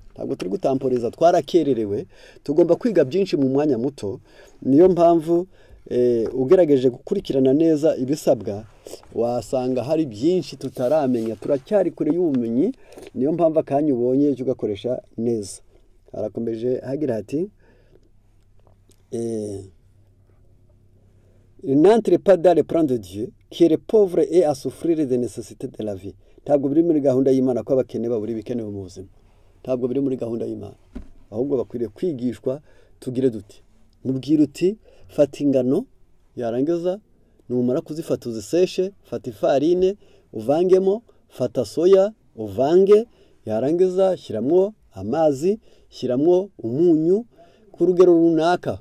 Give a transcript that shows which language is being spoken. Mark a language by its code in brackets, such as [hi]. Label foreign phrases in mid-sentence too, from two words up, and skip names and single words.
[rw] Ntabwo turi gutamporeza, twarakererewe, tugomba kwiga byinshi mu mwanya muto. Niyo mpamvu ugerageje gukurikirana neza ibisabwa, wasanga hari byinshi tutaramenya, turacyari kure y'ubumenyi. Niyo mpamvu akanya ubonye cyo ugakoresha neza. Arakomeje hagira hati [fr] n'entre pas dans le plan de Dieu qui est pauvre et à souffrir des nécessités de la vie. [rw] Ntabwo biri muri gahunda y'Imana ko abakene baburi bikenewe mu buzima. Ntabwo biri muri gahunda y'Imana. Ahubwo bakwiriye kwigishwa tugire duti. Mubwira uti fata ingano, yarangiza numara kuzifata uziseshe, fata ifarine uvangemo, fata soya uvange, yarangiza shyiramo amazi, shyiramo umunyu ku rugero runaka.